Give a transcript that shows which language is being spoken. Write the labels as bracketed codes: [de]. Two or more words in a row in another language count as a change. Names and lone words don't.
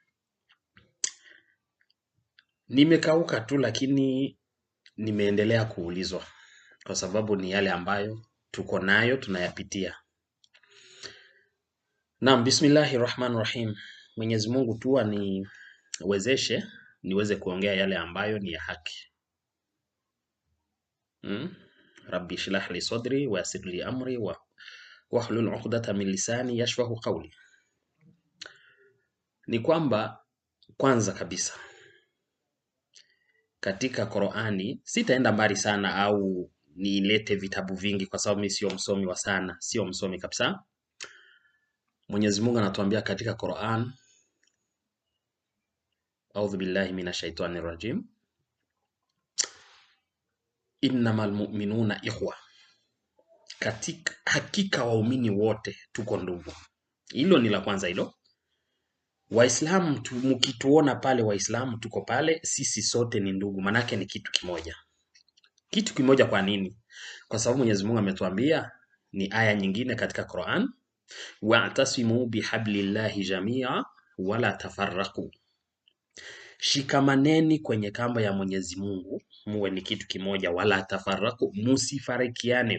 [sw] Nimekauka tu, lakini nimeendelea kuulizwa kwa sababu ni yale ambayo tuko nayo, tunayapitia. [ar] نعم، بسم الله الرحمن الرحيم. [sw] Mwenyezi Mungu tu aniwezeshe niweze kuongea yale ambayo ni ya haki. [ar] رب اشرح لي صدري ويسر لي أمري واحلل عقدة من لساني يفقهوا قولي. [sw] Ni kwamba kwanza kabisa katika Qur'ani, sitaenda mbali sana au nilete vitabu vingi kwa sababu mimi sio msomi wa sana, sio msomi kabisa. Mwenyezi Mungu anatuambia katika Qur'an, [ar] أعوذ بالله من الشيطان الرجيم، إنما المؤمنون إخوة, [sw] katika hakika waumini wote tuko ndugu. Hilo ni la kwanza hilo. Waislamu mkituona pale, Waislamu tuko pale, sisi sote ni ndugu, manake ni kitu kimoja. Kitu kimoja kwa nini? Kwa sababu Mwenyezi Mungu ametuambia, ni aya nyingine katika Qur'an, [ar] واعتصموا بحبل الله جميعا ولا تفرقوا, [sw] shikamaneni kwenye kamba ya Mwenyezi Mungu, muwe ni kitu kimoja, [ar] ولا تفرقوا, [sw] musifarikiane.